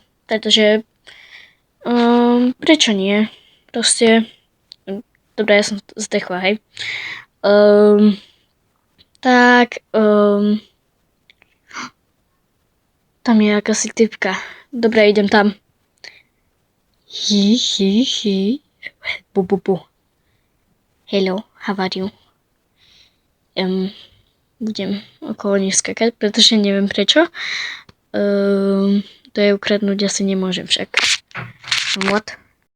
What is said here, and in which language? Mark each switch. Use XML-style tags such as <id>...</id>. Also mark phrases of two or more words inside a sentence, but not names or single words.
<sk>Pretože prečo nie? Proste dobre, ja som zdechla, hej. Tak tam je akási typka. Dobre, idem tam.</sk> <en>Hi. Bu. Hello, how are you?</en> <sk>Budem okolo nich skakať, pretože neviem prečo. To je ukradnúť asi nemôžem však.</sk> <en>What?</en>